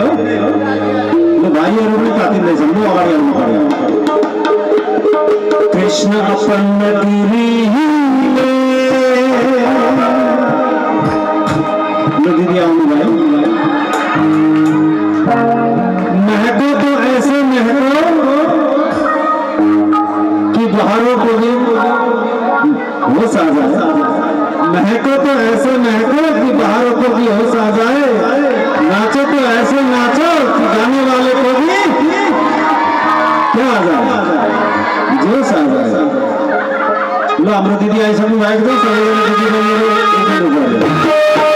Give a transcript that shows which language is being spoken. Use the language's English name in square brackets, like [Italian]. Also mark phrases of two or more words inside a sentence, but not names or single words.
[Nepali] ल भाइहरू पनि तातिँदैछन्, म अगाडि आउनु पर्यो। कृष्ण नगरी ल दिदी आउनु भयो। [Hindi] महको तो ऐसे महको कि बाहरों को भी होश आ जाए। महको तो ऐसे महको कि बाहरों को भी होश आ जाए। नाचो तो ऐसे नाचो कि गाने वाले को भी क्या आ जाए, जोश आ जाए। [Nepali] ल हाम्रो दिदी आइसक्नु भएको छ, सबैजना दिदी बहिनीहरू